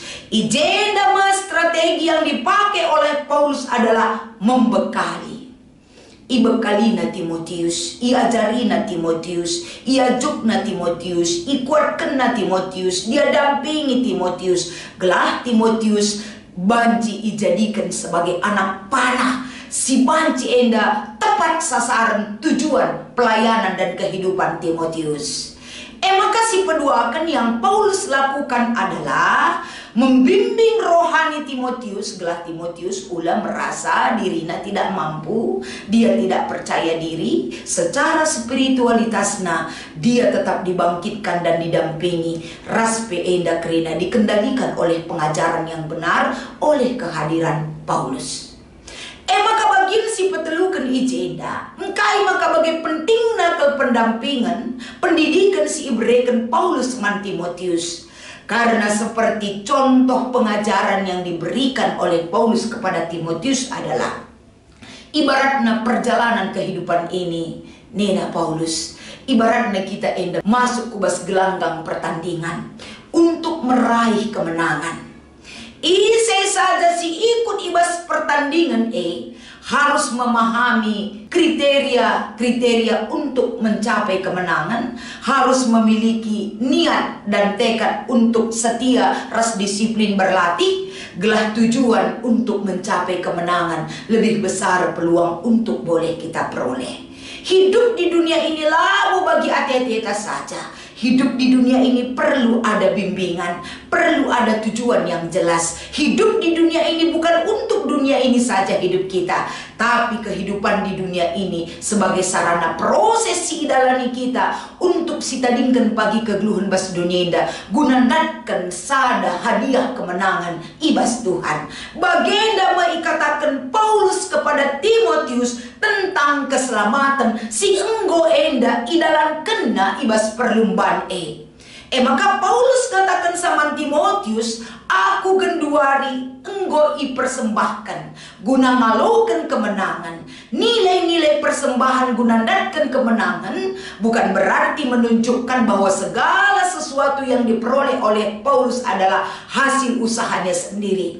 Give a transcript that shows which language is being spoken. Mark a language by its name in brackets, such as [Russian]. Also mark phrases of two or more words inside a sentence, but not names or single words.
[Indonesian] Agenda strategi yang dipakai oleh Paulus adalah membekali. [Batak Karo] Ibekalina Timotius, iajarina Timotius, iajukna Timotius, ikuatkanna Timotius, dia dampingi Timotius. Gelah Timotius banci ijadikan sebagai anak panah. Si banci enda [Indonesian] tepat sasaran tujuan pelayanan dan kehidupan Timotius. Maka [Batak Karo] si peduakan [Indonesian] yang Paulus lakukan adalah membimbing rohani Timotius. Gelah Timotius ulah merasa dirinya tidak mampu, dia tidak percaya diri secara spiritualitasnya, dia tetap dibangkitkan dan didampingi. [Batak Karo] Raspe enda kerina [Indonesian] dikendalikan oleh pengajaran yang benar, oleh kehadiran Paulus. Maka bagian si petelukan ijenda engkai maka bagi pentingna ke pendampingan pendidikan si ibrekan Paulus man Timotius, karena seperti contoh pengajaran yang diberikan oleh Paulus kepada Timotius adalah ibaratnya perjalanan kehidupan ini. Nena Paulus ibaratnya [Batak Karo] kita enda masuk kubas [Indonesian] gelanggang pertandingan untuk meraih kemenangan. [Batak Karo] Ise saja si ikut ibas [Indonesian] pertandingan harus memahami kriteria untuk mencapai kemenangan, harus memiliki niat dan tekad untuk setia, ras disiplin berlatih, gelah tujuan untuk mencapai kemenangan, lebih besar peluang untuk boleh kita peroleh. Hidup di dunia ini [Batak Karo] labu bagi ati-ati [Indonesian] saja. Hidup di dunia ini perlu ada bimbingan, perlu ada tujuan yang jelas. Hidup di dunia ini bukan untuk dunia ini saja hidup kita, tapi kehidupan di dunia ini sebagai sarana proses [Batak Karo] si idalani kita [Indonesian] untuk [Batak Karo] si tadingkan pagi kegeluhan bas dunia indah gunandatkan sada [Indonesian] hadiah kemenangan ibas Tuhan. Bagenda mengikatakan Paulus kepada Timotius tentang keselamatan [Batak Karo] si enggo enda idalan kena ibas [Indonesian] perlumbaan maka Paulus katakan sama Timotius, [Batak Karo] aku genduari enggo [Indonesian] ipersembahkan [Batak Karo] guna ngalokan [Indonesian] kemenangan. Nilai-nilai persembahan gunandatkan kemenangan bukan berarti menunjukkan bahwa segala sesuatu yang diperoleh oleh Paulus adalah hasil usahanya sendiri.